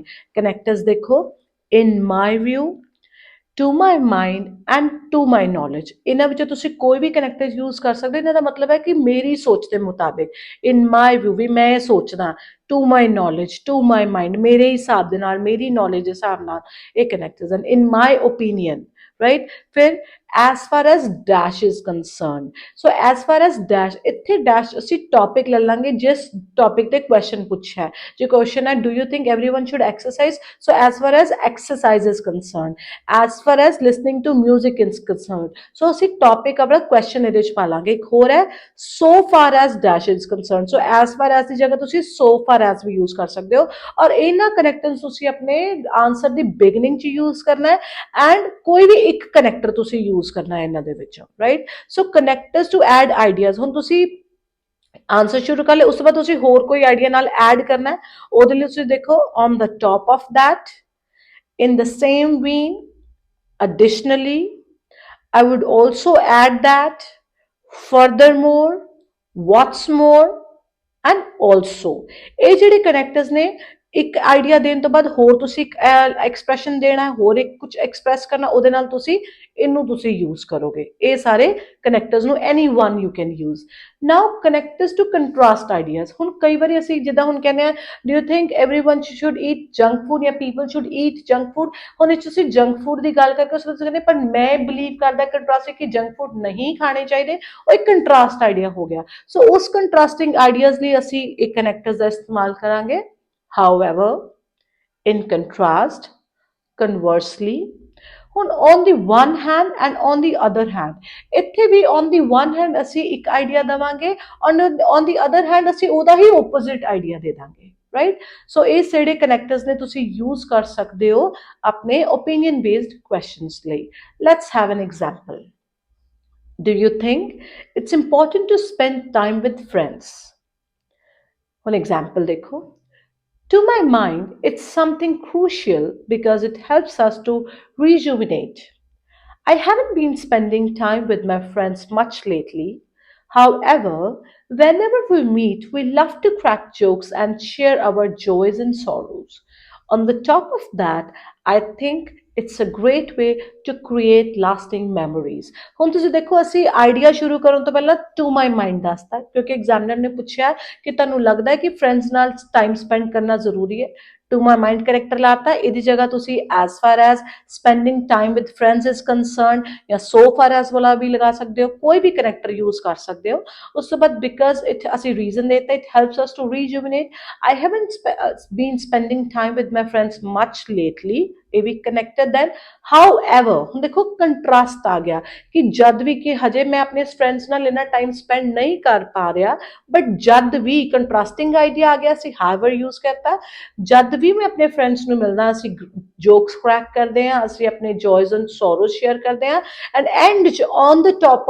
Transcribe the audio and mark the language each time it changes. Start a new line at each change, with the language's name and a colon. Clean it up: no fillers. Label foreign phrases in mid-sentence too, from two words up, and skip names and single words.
English: ਕਨੈਕਟਰਸ ਦੇਖੋ, in my view, to my mind and to my knowledge.
Punjabi: ਇਹਨਾਂ ਵਿੱਚੋਂ ਤੁਸੀਂ ਕੋਈ ਵੀ ਕਨੈਕਟਰ ਯੂਜ਼ ਕਰ ਸਕਦੇ ਹੋ। ਇਹਨਾਂ ਦਾ ਮਤਲਬ ਹੈ ਕਿ ਮੇਰੀ ਸੋਚ ਦੇ ਮੁਤਾਬਿਕ।
English: in my view
Punjabi: ਵੀ ਮੈਂ ਇਹ ਸੋਚਦਾ,
English: to my knowledge, to my mind
Punjabi: ਮੇਰੇ ਹਿਸਾਬ ਦੇ ਨਾਲ, ਮੇਰੀ ਨੌਲੇਜ ਦੇ ਹਿਸਾਬ ਨਾਲ ਇਹ ਕਨੈਕਟਰਸ ਹਨ।
English: in my opinion, right. ਫਿਰ as far as dash is concerned, so as far as dash,
Punjabi: ਇੱਥੇ dash ਅਸੀਂ ਟੌਪਿਕ ਲੈ ਲਾਂਗੇ ਜਿਸ ਟੌਪਿਕ ਤੇ ਕੁਐਸਚਨ ਪੁੱਛਿਆ ਹੈ। ਜੇ ਕੁਐਸਚਨ ਹੈ
English: do you think everyone should exercise, so as far as exercise is concerned, as far as listening to music is concerned, so
Punjabi: ਅਸੀਂ ਟੌਪਿਕ ਆਪਣਾ ਕੁਐਸਚਨ ਇਹਦੇ ਵਿੱਚ ਪਾ ਲਾਂਗੇ। ਇੱਕ ਹੋਰ ਹੈ
English: so far as dash is concerned, so as far as
Punjabi: ਦੀ ਜਗ੍ਹਾ ਤੁਸੀਂ
English: so far as
Punjabi: ਵੀ ਯੂਜ਼ ਕਰ ਸਕਦੇ ਹੋ ਔਰ ਇਹਨਾਂ ਕਨੈਕਟਰਸ ਤੁਸੀਂ ਆਪਣੇ ਆਨਸਰ ਦੀ ਬਿਗਨਿੰਗ 'ਚ ਯੂਜ਼ ਕਰਨਾ ਹੈ ਐਂਡ ਕੋਈ ਵੀ ਇੱਕ ਕਨੈਕਟਰ ਤੁਸੀਂ ਯੂਜ਼ ਕਰਨਾ ਹੈ ਇਹਨਾਂ ਦੇ ਵਿੱਚੋਂ, ਰਾਈਟ।
English: so connectors to add ideas.
Punjabi: ਹੁਣ ਤੁਸੀਂ ਆਨਸਰ ਸ਼ੁਰੂ ਕਰ ਲਿਆ, ਉਸ ਤੋਂ ਬਾਅਦ ਤੁਸੀਂ ਹੋਰ ਕੋਈ ਆਈਡੀਆ ਨਾਲ ਐਡ ਕਰਨਾ ਹੈ। ਉਹਦੇ ਲਈ ਤੁਸੀਂ ਦੇਖੋ,
English: on the top of that, in the same vein, additionally, I would also add that, furthermore, what's more, and also।
Punjabi: ਇਹ ਜਿਹੜੇ ਕਨੈਕਟਰਸ ਨੇ, ਇੱਕ ਆਈਡੀਆ ਦੇਣ ਤੋਂ ਬਾਅਦ ਹੋਰ ਤੁਸੀਂ ਇੱਕ ਐਕਸਪ੍ਰੈਸ਼ਨ ਦੇਣਾ, ਹੋਰ ਇੱਕ ਕੁਝ ਐਕਸਪ੍ਰੈਸ ਕਰਨਾ, ਉਹਦੇ ਨਾਲ ਤੁਸੀਂ ਇਹਨੂੰ ਤੁਸੀਂ ਯੂਜ਼ ਕਰੋਗੇ। ਇਹ ਸਾਰੇ ਕਨੈਕਟਰਸ ਨੂੰ
English: any one you can use. now connectors to contrast ideas.
Punjabi: ਹੁਣ ਕਈ ਵਾਰੀ ਅਸੀਂ ਜਿੱਦਾਂ ਹੁਣ ਕਹਿੰਦੇ ਆ,
English: do you think everyone should eat junk food ਜਾਂ people should eat junk food।
Punjabi: ਹੁਣ ਇਹ 'ਚ ਤੁਸੀਂ
English: junk food
Punjabi: ਦੀ ਗੱਲ ਕਰਕੇ ਉਸ ਵਿੱਚ ਕਹਿੰਦੇ ਪਰ ਮੈਂ ਬਿਲੀਵ ਕਰਦਾ ਕੰਟਰਾਸਟ ਕਿ
English: junk food
Punjabi: ਨਹੀਂ ਖਾਣੇ ਚਾਹੀਦੇ, ਉਹ ਇੱਕ
English: contrast idea
Punjabi: ਹੋ ਗਿਆ। ਸੋ ਉਸ
English: contrasting ideas
Punjabi: ਲਈ ਅਸੀਂ ਇੱਕ ਕਨੈਕਟਰਸ ਦਾ ਇਸਤੇਮਾਲ ਕਰਾਂਗੇ।
English: However, In contrast, conversely, on the one hand and on the other hand,
Punjabi: ਇੱਥੇ ਵੀ
English: on the one hand
Punjabi: ਅਸੀਂ ਇੱਕ ਆਈਡੀਆ ਦੇਵਾਂਗੇ,
English: on the other hand
Punjabi: ਅਸੀਂ ਉਹਦਾ ਹੀ opposite ਆਈਡੀਆ ਦੇ ਦਾਂਗੇ, right? So ਇਹ ਜਿਹੜੇ ਕਨੈਕਟਰਸ ਨੇ ਤੁਸੀਂ use ਕਰ ਸਕਦੇ ਹੋ ਆਪਣੇ
English: opinion based questions
Punjabi: ਲਈ.
English: Let's have an example. Do you think it's important to spend time with friends? One example देखो. To my mind, it's something crucial because it helps us to rejuvenate. I haven't been spending time with my friends much lately. However, whenever we meet, we love to crack jokes and share our joys and sorrows. On the top of that, I think it's a great way to create lasting memories.
Punjabi: ਹੁਣ ਤੁਸੀਂ ਦੇਖੋ ਅਸੀਂ ਆਈਡੀਆ ਸ਼ੁਰੂ ਕਰਨ ਤੋਂ ਪਹਿਲਾਂ
English: to my mind
Punjabi: ਦੱਸਤਾ ਕਿਉਂਕਿ ਐਗਜ਼ਾਮਨਰ ਨੇ ਪੁੱਛਿਆ ਕਿ ਤੁਹਾਨੂੰ ਲੱਗਦਾ ਹੈ ਕਿ ਫਰੈਂਡਸ ਨਾਲ
English: time spend
Punjabi: ਕਰਨਾ ਜ਼ਰੂਰੀ ਹੈ
English: to my mind character
Punjabi: ਲਾਤਾ ਇਹਦੀ ਜਗ੍ਹਾ ਤੁਸੀਂ
English: as far as spending time with friends is concerned
Punjabi: ਜਾਂ
English: so far as
Punjabi: ਵਾਲਾ ਵੀ ਲਗਾ ਸਕਦੇ ਹੋ ਕੋਈ ਵੀ
English: character use
Punjabi: ਕਰ ਸਕਦੇ ਹੋ ਉਸ ਤੋਂ ਬਾਅਦ
English: because it
Punjabi: ਅਸੀਂ ਰੀਜ਼ਨ ਦੇਤਾ
English: it helps us to rejuvenate I haven't been spending time with my friends much lately.
Punjabi: ਇਹ ਵੀ
English: connected then however
Punjabi: ਹੁਣ ਦੇਖੋ ਕੰਟਰਾਸਟ ਆ ਗਿਆ ਕਿ ਜਦ ਵੀ ਕਿ ਹਜੇ ਮੈਂ ਆਪਣੇ ਫਰੈਂਡਸ ਨਾਲ ਇੰਨਾ
English: time spend
Punjabi: ਨਹੀਂ ਕਰ ਪਾ ਰਿਹਾ ਬਟ ਜਦ ਵੀ
English: contrasting idea
Punjabi: ਆ ਗਿਆ ਅਸੀਂ
English: however use
Punjabi: ਕਰਤਾ ਜਦ ਵੀ ਮੈਂ ਆਪਣੇ ਫਰੈਂਡਸ ਨੂੰ ਮਿਲਦਾ ਅਸੀਂ
English: jokes crack
Punjabi: ਕਰਦੇ ਹਾਂ ਅਸੀਂ ਆਪਣੇ
English: joys and sorrows share
Punjabi: ਕਰਦੇ ਹਾਂ
English: and end
Punjabi: ਚ
English: on the top